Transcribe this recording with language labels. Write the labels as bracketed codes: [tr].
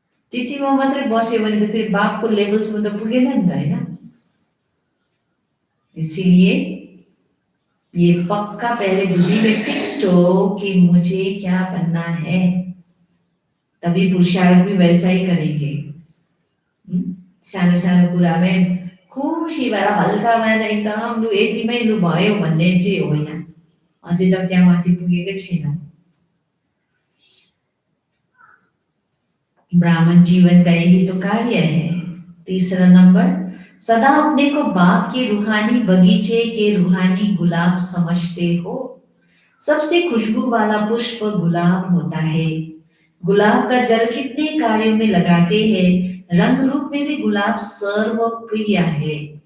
[ne] त्यतिमा मात्रै बस्यो भने त फेरि बापको लेभलसम्म त पुगेन नि त, होइन। [hi] इसीलिए ये पक्का पहले बुद्धि में फिक्स्ड हो कि मुझे क्या बनना है, तभी पुरुषार्थ भी वैसा ही करेंगे। [ne] सानो सानो कुरामै खुसी भएर हल्का भएर एकदम लु यतिमै लु भयो भन्ने चाहिँ होइन, अझै त त्यहाँ माथि पुगेकै छैन। [hi] ब्राह्मण जीवन का यही तो कार्य है। तीसरा नंबर, सदा अपने को बाप के रूहानी बगीचे के रूहानी गुलाब समझते हो। सबसे खुशबू वाला पुष्प गुलाब होता है। गुलाब का जल कितने कार्यों में लगाते हैं, रंग रूप में भी गुलाब सर्वप्रिय है।